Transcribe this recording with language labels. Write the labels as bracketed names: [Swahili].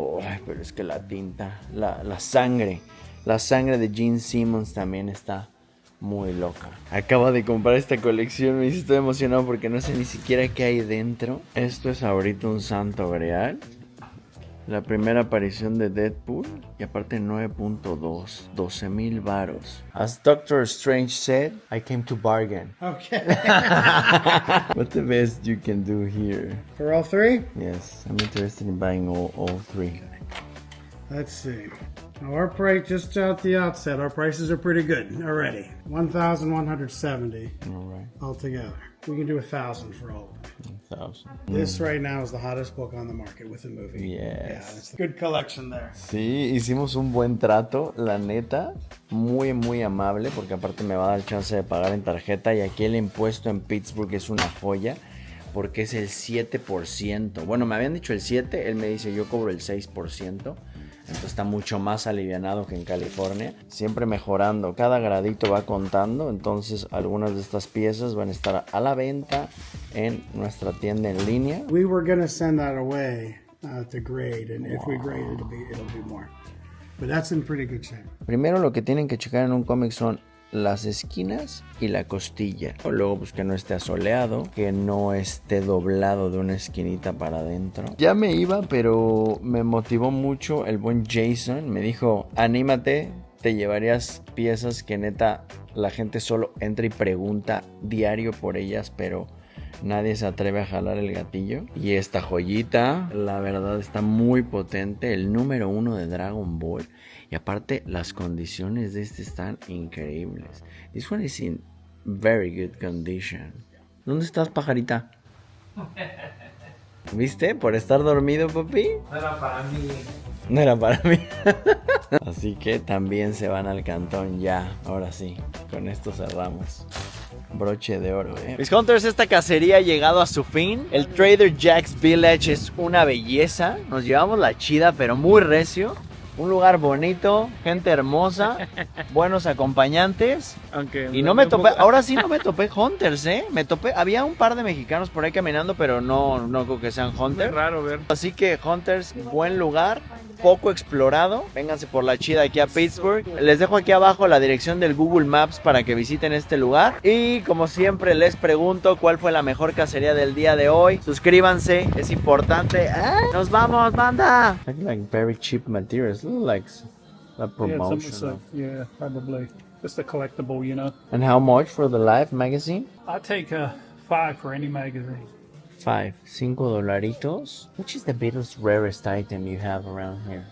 [Spanish] Ay, pero es que la tinta, la sangre de Gene Simmons también está muy loca. Acabo de comprar esta colección, me estoy emocionado porque no sé ni siquiera qué hay dentro. Esto es ahorita un santo grial. La primera aparición de Deadpool y aparte 9.2, 12,000 varos. [English] As Doctor Strange said, I came to bargain. Okay. What's the best you can do here? For all three? Yes, I'm interested in buying all three. Let's see. Now our price, just at the outset, our prices are pretty good already. 1,170 Alright. altogether. We can do 1,000 for all of them. 1,000. This right now is the hottest book on the market with the movie. Yes. Yeah, it's a good collection there. [Spanish] Sí, hicimos un buen trato, la neta, muy amable, porque aparte me va a dar chance de pagar en tarjeta y aquí el impuesto en Pittsburgh es una joya, porque es el 7%. Bueno, me habían dicho el 7%, él me dice yo cobro el 6%. Entonces está mucho más alivianado que en California. Siempre mejorando. Cada gradito va contando. Entonces algunas de estas piezas van a estar a la venta en nuestra tienda en línea. [English] We were going to send that away to grade. And if we grade, it'll be more. But that's in pretty good shape. [Spanish] Primero lo que tienen que checar en un cómic son las esquinas y la costilla. Luego pues que no esté asoleado, que no esté doblado de una esquinita para adentro. Ya me iba, pero me motivó mucho el buen Jason. Me dijo, anímate, te llevarías piezas que neta la gente solo entra y pregunta diario por ellas, pero nadie se atreve a jalar el gatillo. Y esta joyita, la verdad está muy potente, el número 1 de Dragon Ball. Y aparte las condiciones de este están increíbles. [English] This one is in very good condition. [Spanish] ¿Dónde estás, pajarita? ¿Viste? Por estar dormido, papi. No era para mí. No era para mí. Así que también se van al cantón ya. Ahora sí, con esto cerramos. Broche de oro, Mis Hunters, esta cacería ha llegado a su fin. El Trader Jack's Village es una belleza. Nos llevamos la chida, pero muy recio. Un lugar bonito, gente hermosa, buenos acompañantes. Aunque y no me topé, ahora sí no me topé Hunters, Me topé, había un par de mexicanos por ahí caminando, pero no creo que sean Hunters. Es raro ver. Así que Hunters, buen lugar, poco explorado. Vénganse por la chida aquí a Pittsburgh. Les dejo aquí abajo la dirección del Google Maps para que visiten este lugar. Y como siempre les pregunto cuál fue la mejor cacería del día de hoy. Suscríbanse, es importante. Nos vamos, banda. [English] Like very cheap materials, like a promotion. Yeah, probably. Just a collectible, you know. And how much for the Life magazine? I take $5 for any magazine. $5 $5. Which is the Beatles' rarest item you have around here?